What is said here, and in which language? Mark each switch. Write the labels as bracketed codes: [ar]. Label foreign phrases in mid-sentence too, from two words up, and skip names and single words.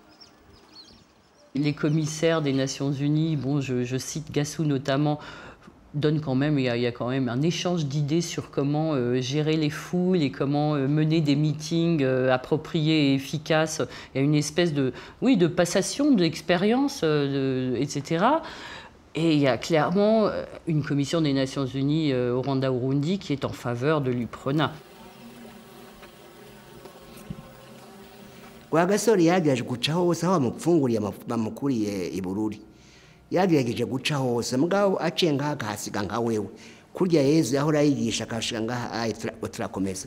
[fr] Les commissaires des Nations Unies, bon, je cite Gassou notamment, donne quand même, il y a quand même un échange d'idées sur comment gérer les foules et comment mener des meetings appropriés et efficaces. Il y a une espèce de, oui, de passation d'expérience, etc. Et il y a clairement une commission des Nations Unies au Rwanda-Urundi qui est en faveur de l'UPRONA. [rn] Rwagasore yagerageje guca hose aho bamupfunguriye bamukuriye i Bururi. Yagerageje guca hose mugabo aciye ngaha akahasiga nka wewe. Kurya Yezu yahora yigisha akashika ngaha turakomeza.